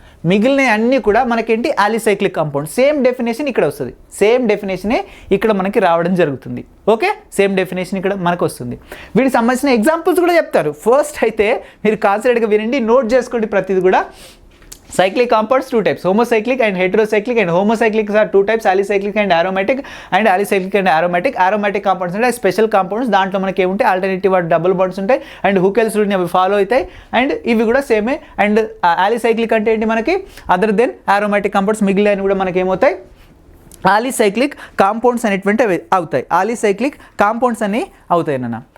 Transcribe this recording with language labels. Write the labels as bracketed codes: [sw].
[te] మిగిలిన అన్నీ కూడా మనకేంటి? అలిసైక్లిక్ కాంపౌండ్. సేమ్ డెఫినేషన్ ఇక్కడ వస్తుంది, సేమ్ డెఫినేషనే ఇక్కడ మనకి రావడం జరుగుతుంది. ఓకే, సేమ్ డెఫినేషన్ ఇక్కడ మనకు వస్తుంది. వీటికి సంబంధించిన ఎగ్జాంపుల్స్ కూడా చెప్తారు. ఫస్ట్ అయితే మీరు కాన్సన్ట్రేట్గా వినండి, నోట్ చేసుకోండి ప్రతిదీ కూడా. [en] Cyclic compounds 2 types, homocyclic and heterocyclic, and homocyclics are 2 types, alicyclic and aromatic, and alicyclic and aromatic. [te] Aromatic compounds అంటే స్పెషల్ కాంపౌండ్స్, దాంట్లో మనకి ఏముంటాయి? ఆల్టర్నేటివ్ డబుల్ బాండ్స్ ఉంటాయి అండ్ హుకెల్స్ రూల్ని అవి ఫాలో అవుతాయి అండ్ ఇవి కూడా సేమే. అండ్ అలిసైక్లిక్ అంటే ఏంటి? మనకి అదర్ దెన్ aromatic compounds, మిగిలిన కూడా మనకి ఏమవుతాయి? అలిసైక్లిక్ కాంపౌండ్స్ అనేటువంటి అవుతాయి. అలిసైక్లిక్ కాంపౌండ్స్ అని అవుతాయి అన్న.